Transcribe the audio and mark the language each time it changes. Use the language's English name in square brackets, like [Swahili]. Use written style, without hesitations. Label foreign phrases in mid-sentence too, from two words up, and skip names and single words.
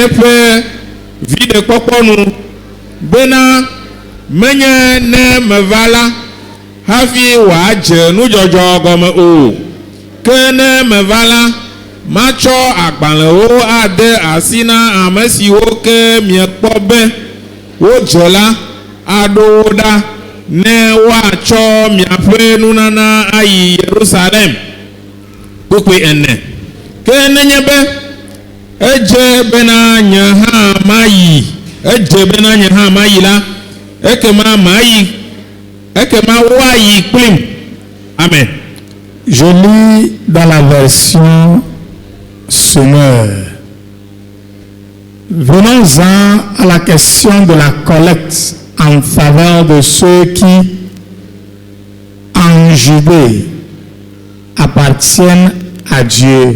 [Ewe] yeƒe viɖekpɔkpɔ nu bena menye ne meva la hafi wòadze nudzɔdzɔ gɔme o ke ne meva la matsɔ agbalẽwo ade asi na ame siwo ke miekpɔ be wodze la aɖo wo ɖa ne woatsɔ miaƒe nunana ayi Yerusalem kpukpui ene. Ke nenye be edze bena nye hã mayi la ekema woayi kplim. Amen. [French] Je lis dans la version Sonneur. Venons-en à la question de la collecte en faveur de ceux qui, en Judée, appartiennent à Dieu.